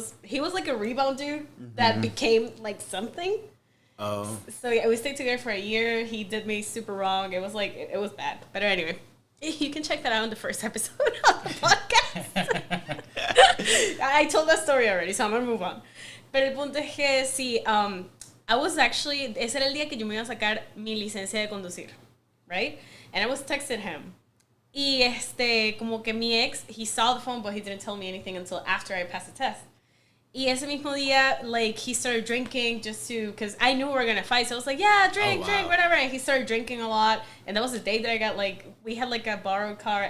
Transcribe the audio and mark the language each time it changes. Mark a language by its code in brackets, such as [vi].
[en] He was like a rebound dude that became like something. Oh. So yeah, we stayed together for a year. He did me super wrong. It was like it was bad. But anyway, You can check that out in the first episode of the podcast. I told that story already, so I'm gonna move on. [es] Pero el punto es que sí, [en] I was actually, [es] ese era el día que yo me iba a sacar mi licencia de conducir, right? [en] And I was texting him. [es] Y como que mi ex, [en] he saw the phone, but he didn't tell me anything until after I passed the test. [es] Y ese mismo día, [en] like, he started drinking just to, because I knew we were going to fight. So I was like, yeah, drink, whatever. And he started drinking a lot. And that was the day that I got, like, we had, like, a borrowed car.